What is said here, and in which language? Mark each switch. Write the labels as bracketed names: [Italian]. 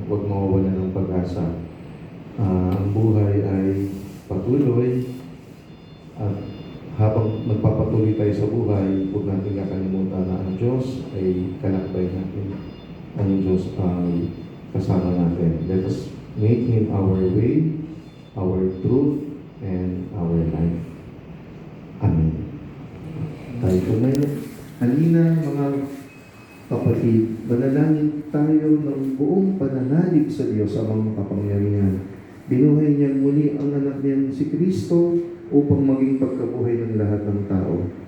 [Filipino] Huwag mawawala ng pag-asa. Ang buhay ay patuloy at habang magpapatuloy tayo sa buhay, huwag natin kakalimutan na ang Diyos ay kalakbay natin. Ang Diyos ay kasama natin. [English] Let us make Him our way, our truth, and our life. [Filipino] Amen. Tayo tumayo. Halina mga kapatid, manalangin tayo ng buong pananalig sa Diyos amang makapangyarihan. Binuhay niya muli ang anak niyang si Kristo upang maging pagkabuhay ng lahat ng tao.